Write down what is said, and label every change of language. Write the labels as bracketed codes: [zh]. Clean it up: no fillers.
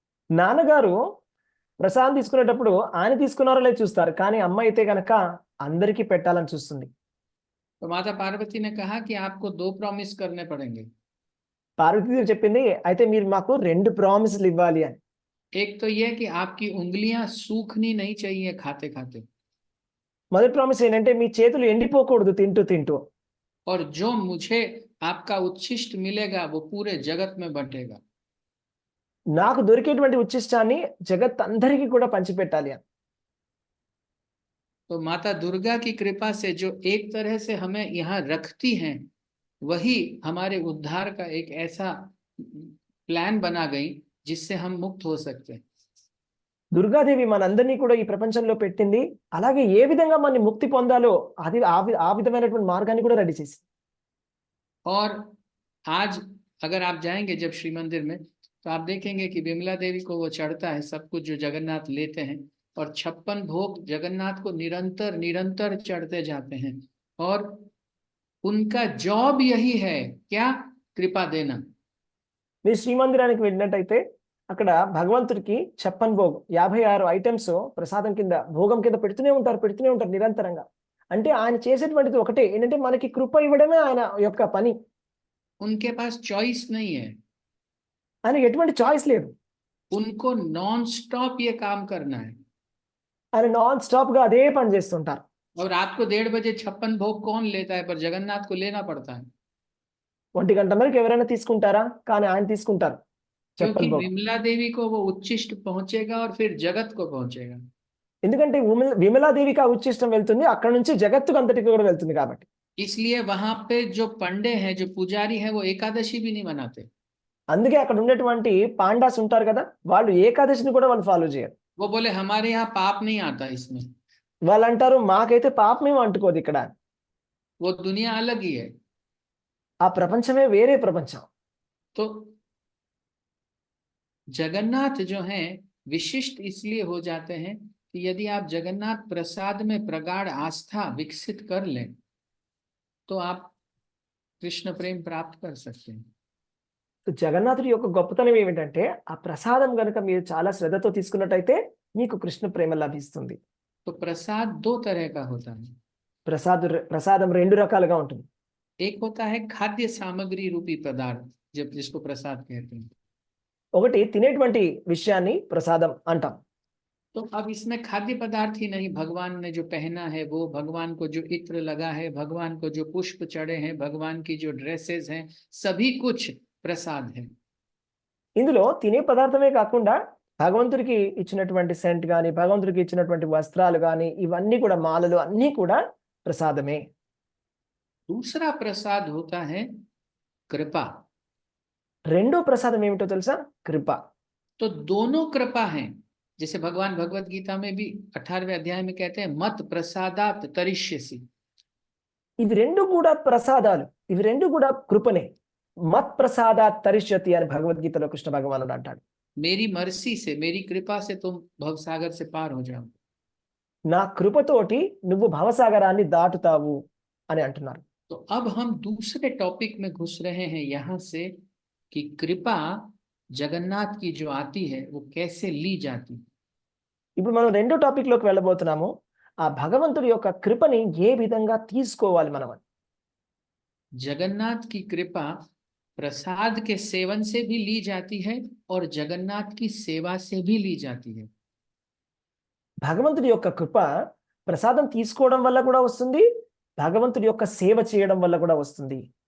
[te] నాన్నగారు ప్రసాదం తీసుకునేటప్పుడు ఆయన తీసుకున్నారో లేదో చూస్తారు, కానీ అమ్మ అయితే గనక అందరికీ పెట్టాలని చూస్తుంది. [hi] तो माता पार्वती ने कहा कि आपको 2 प्रॉमिस करने पड़ेंगे। [te] పార్వతీదేవి చెప్పింది, అయితే మీరు మాకు 2 ప్రామిస్లు ఇవ్వాలి అని. [hi] एक तो ये कि आपकी उंगलियां सूखनी नहीं चाहिए खाते खाते, [te] మొదటి ప్రామిస్ ఏంటంటే మీ చేతులు ఎండిపోకూడదు తింటూ తింటూ. [hi] और जो मुझे आपका उच्छिष्ट मिलेगा वो पूरे जगत में बंटेगा। [te] నాకు దొరికేటువంటి ఉచ్చిష్టాన్ని జగత్ అందరికీ కూడా పంచిపెట్టాలి అని. [hi] तो माता दुर्गा की कृपा से जो एक तरह से हमें यहाँ रखती हैं, वही हमारे उद्धार का एक ऐसा प्लान बना गई जिससे हम मुक्त हो सकते हैं। [te] దుర్గాదేవి మనందరినీ కూడా ఈ ప్రపంచంలో పెట్టింది, అలాగే ఏ విధంగా మనం ముక్తి పొందాలో అది ఆ విధమైనటువంటి మార్గాన్ని కూడా రెడీ చేసింది. [hi] और आज अगर आप जाएंगे जब श्री मंदिर में, तो आप देखेंगे कि विमला देवी को वो चढ़ता है सब कुछ जो जगन्नाथ लेते हैं, और 56 भोग जगन्नाथ को निरंतर निरंतर चढ़ते जाते हैं, और उनका जॉब यही है, क्या? कृपा देना। [te] మీరు శ్రీమందిరానికి వెళ్ళినట్టయితే అక్కడ భగవంతుడికి 56 భోగ్ 56 ఐటమ్స్ ప్రసాదం కింద భోగం కింద పెడుతూనే ఉంటారు నిరంతరంగా. అంటే ఆయన చేసేటువంటిది ఒకటే, ఏంటంటే మనకి కృప ఇవ్వడమే ఆయన యొక్క పని. [hi] उनके पास चॉइस नहीं है, [te] ఆయన ఎటువంటి చాయిస్ లేదు. [hi] उनको नॉन स्टॉप ये काम करना है। [te] ఆయన నాన్ స్టాప్ గా అదే పని చేస్తుంటారు. [hi] और रात को 1:30 बजे 56 भोग कौन लेता है? पर जगन्नाथ को लेना पड़ता है, [te] 1 గంట వరకు ఎవరైనా తీసుకుంటారా? కానీ ఆయన తీసుకుంటారు. [hi] क्योंकि [te] 56 భోగ్. [hi] विमला देवी को वो उच्छिष्ट पहुंचेगा और फिर जगत को पहुंचेगा। [te] ఎందుకంటే విమలాదేవికి ఆ ఉచ్చిష్టం వెళ్తుంది, అక్కడ నుంచి జగత్తుకు అంతటికి కూడా వెళ్తుంది కాబట్టి. [hi] इसलिए वहां पे जो पंडे हैं, जो पुजारी हैं, वो एकादशी भी नहीं मनाते। [te] అందుకే అక్కడ ఉన్నటువంటి పాండాస్ ఉంటారు కదా, వాళ్ళు ఏకాదశిని కూడా వాళ్ళు ఫాలో చేయరు. [hi] वो बोले हमारे यहाँ पाप नहीं आता इसमें, [te] వాళ్ళు అంటారు మాకైతే పాపమేం అంటుకోదు ఇక్కడ. [hi] वो दुनिया अलग ही है। [te] ఆ ప్రపంచమే వేరే ప్రపంచం. [hi] तो जगन्नाथ जो हैं विशिष्ट इसलिए हो जाते हैं कि यदि आप जगन्नाथ प्रसाद में प्रगाढ़ आस्था विकसित कर लें, तो आप कृष्ण प्रेम प्राप्त कर सकते हैं। [te] జగన్నాథుడి యొక్క గొప్పతనం ఏమిటంటే ఆ ప్రసాదం గనుక మీరు చాలా శ్రద్ధతో తీసుకున్నట్టయితే మీకు కృష్ణ ప్రేమ లభిస్తుంది. [hi] तो प्रसाद 2 तरह का होता है। [te] ప్రసాదం 2 రకాలుగా ఉంటుంది. [hi] एक होता है खाद्य सामग्री रूपी पदार्थ, जब जिसको प्रसाद कहते हैं। [te] ఒకటి తినేటువంటి విషయాన్ని ప్రసాదం అంటాం. [hi] तो अब इसमें खाद्य पदार्थ ही नहीं, भगवान ने जो पहना है वो, भगवान को जो इत्र लगा है, भगवान को जो पुष्प चढ़े हैं, भगवान की जो ड्रेसेस हैं, सभी कुछ प्रसाद है। [te] ఇందులో తినే పదార్థమే కాకుండా భగవంతుడికి ఇచ్చినటువంటి సెంట్ గాని, భగవంతుడికి ఇచ్చినటువంటి వస్త్రాలు గాని, ఇవన్నీ కూడా మాలలు అన్నీ కూడా ప్రసాదమే. [hi] दूसरा प्रसाद होता है कृपा। [te] రెండో ప్రసాదం ఏమిటో తెలుసా? కృప. [hi] तो दोनों कृपा हैं, जैसे भगवान भगवत गीता में भी 18वें अध्याय में कहते हैं [sa] मत प्रसादात तरिष्यसि। [te] ఇవి రెండు కూడా ప్రసాదాలు, ఇవి రెండు కూడా కృపనే. [sa] మత్ ప్రసాదాత్ తరిష్యతి [te] అని భగవద్గీతలో కృష్ణ భగవానుడు అంటాడు. [hi] मेरी मर्सी से, मेरी कृपा से तुम भवसागर से पार हो जाओ। [te] నా కృపతోటి నువ్వు భవసాగరాన్ని దాటుతావు అని అంటున్నారు. [hi] तो अब हम दूसरे टॉपिक में घुस रहे हैं यहाँ से, कि कृपा जगन्नाथ की जो आती है वो कैसे ली जाती। [te] ఇప్పుడు మనం రెండో టాపిక్ లోకి వెళ్ళబోతున్నాము. ఆ భగవంతుడి యొక్క కృపని ఏ విధంగా తీసుకోవాలి మనం. [hi] जगन्नाथ की कृपा प्रसाद के सेवन से भी ली जाती है और जगन्नाथ की सेवा से भी ली जाती है। [te] భగవంతుడి యొక్క కృప ప్రసాదం తీసుకోవడం వల్ల కూడా వస్తుంది, భగవంతుడి యొక్క సేవ చేయడం వల్ల కూడా వస్తుంది.